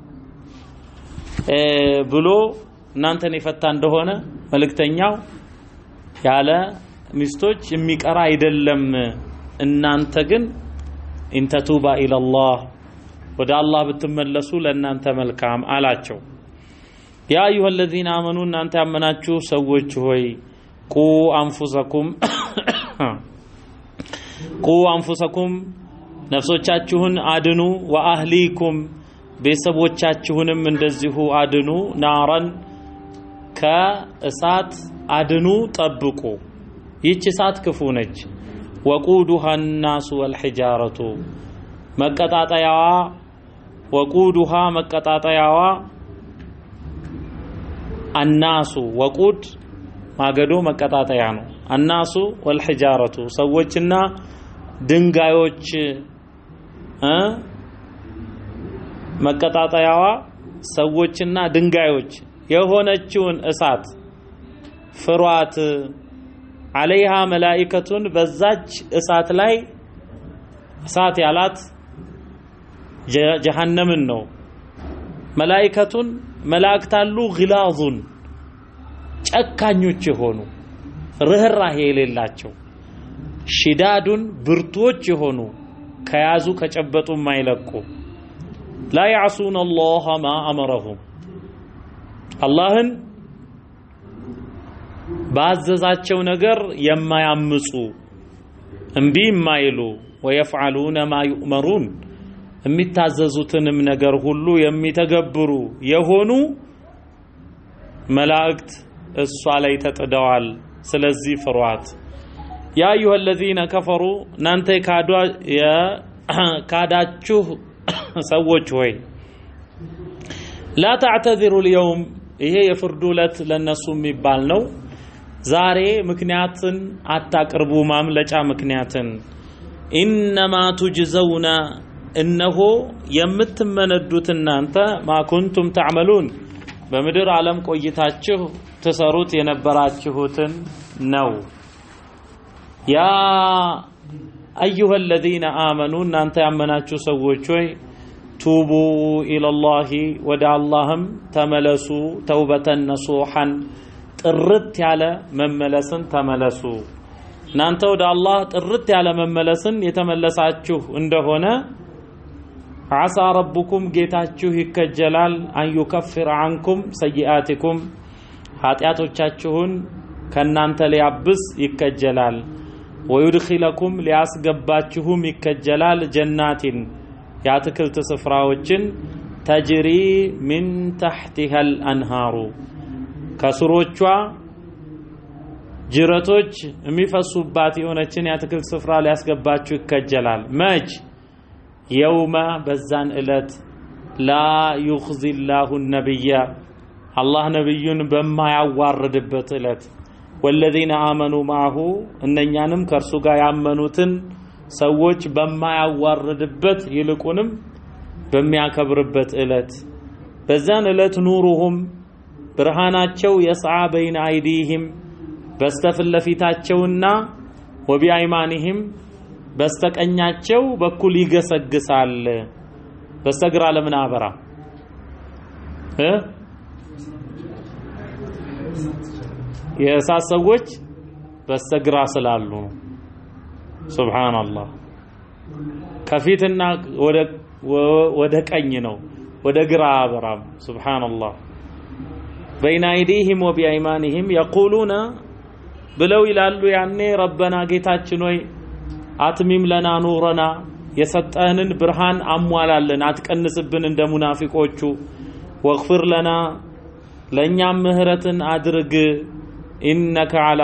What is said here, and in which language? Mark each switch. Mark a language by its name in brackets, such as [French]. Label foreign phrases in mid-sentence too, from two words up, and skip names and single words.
[Amharic] ብሎ እናንተን የፈታ እንደሆነ መልእክተኛው ያለ ሚስቶች የሚቀራ አይደለም። እናንተ ግን [Arabic] إن تتوبا إلى الله [Amharic] ወደ አላህ ብትመለሱ ለእናንተ መልካም አላቸው። [Arabic] يا أيها الذين آمنوا [Amharic] እናንተ ያመናችሁ ሰዎች ሆይ [Arabic] قوا أنفسكم [Amharic] ነፍሶቻችሁን አድኑ ወአህሊኩም ቤተሰቦቻችሁንም እንደዚሁ አድኑ ናረን ከእሳት አድኑ ጠብቁ ይህች እሳት ክፉ ነች። [Arabic] وقودها الناس والحجارة [Amharic] መቀጣጣያዋ ወቁዱሃ መቀጣጣያዋ الناس ወቁድ ማገዶ መቀጣጣያ ነው። [Arabic] الناس والحجارة [Amharic] ሰዎችና ድንጋዮች መቀጣጣያዋ ሰዎችና ድንጋዮች የሆነችውን እሳት ፍሯት። [Arabic] عليها ملائكة [Amharic] በዛች እሳት ላይ እሳት ያላት ጀሃነምን ነው። መላኢከቱን መላእክታሉ ግላዙን ጨካኞች የሆኑ ርህራሄ የሌላቸው ሽዳዱን ብርቶች የሆኑ ከያዙ ከጨበጡ ማይለቁ [Arabic] لا يعصون الله ما أمرهم [Amharic] አላህን ባዘዛቸው ነገር የማያምፁ እምቢ የማይሉ [Arabic] ويفعلون ما يؤمرون [Amharic] የሚታዘዙትንም ነገር ሁሉ የሚተገብሩ የሆኑ መላእክት እሷ ላይ ተጥደዋል። ስለዚህ ፍሯት [Arabic] يا أيها الذين كفروا [Amharic] እናንተ ካዳችሁ ሰዎች ሆይ [Arabic] لا تعتذروا اليوم [Amharic] ይሄ የፍርዱ ዕለት ለነሱ የሚባል ነው ዛሬ ምክንያትን አታቅርቡ ማምለጫ ምክንያትን [Arabic] إنما تجزون [Amharic] እነሆ የምትመነዱት እናንተ [Arabic] ما كنتم تعملون [Amharic] በምድር ዓለም ቆይታችሁ ተሰሩት የነበራችሁትን ነው ያ [Arabic] أيها الذين آمنوا [Amharic] እናንተ ያመናችሁ ሰዎች ሆይ [Arabic] توبوا إلى الله ودع اللهم تملسوا توبة نصوحا [Amharic] ጥርት ያለ መመለስን ተመለሱ እናንተ ወደ አላህ ጥርት ያለ መመለስን የተመለሳችሁ እንደሆነ [Arabic] عسى ربكم [Amharic] ጌታችሁ ይከጀላል [Arabic] أن يكفر عنكم سيئاتكم [Amharic] ኃጢአቶቻችሁን ከናንተ ሊያብስ ይከጀላል ويدخلكم ሊያስገባችሁም ይከጀላል ጀናቲን ያትክልት ስፍራዎችን [Arabic] تجري من تحتها الأنهار [Amharic] ከስሮቿ ጅረቶች የሚፈሱባት የሆነችን ያትክልት ስፍራ ሊያስገባችሁ ይከጀላል መጅ يوم በዛን እለት [Arabic] لا يخزي الله النبي الله [Amharic] ነብዩን በማያዋርድበት እለት [Arabic] والذين آمنوا معه [Amharic] እነኛንም ከርሱ ጋር ያመኑትን ሰዎች በማያዋርድበት ይልቁንም በሚያከብርበት እለት በዛን እለት ኑሩሁም ብርሃናቸው [Arabic] يسعى بين أيديهم [Amharic] በስተፍለፊታቸውና ወቢአይማኒህም በስተቀኛቸው በኩል ይገሰግሳል በስተግራ ለምን አበራ የእሳት ሰዎች በስተግራ ስላሉ ሱብሃንአላህ ከፊትና ወደ ቀኝ ነው ወደ ግራ አበራም ሱብሃንአላህ [Arabic] بين ايديهم وبايمانهم يقولون [Amharic] ብለው ይላሉ ያኔ ረበና ጌታችን ሆይ [Arabic] أتمم لنا نورنا [Amharic] የሰጠህንን ብርሃን አሟላልን አትቀንስብን እንደ ሙናፊቆቹ [Arabic] واغفر لنا [Amharic] ለኛም ምህረትን አድርግ [Arabic] إنك على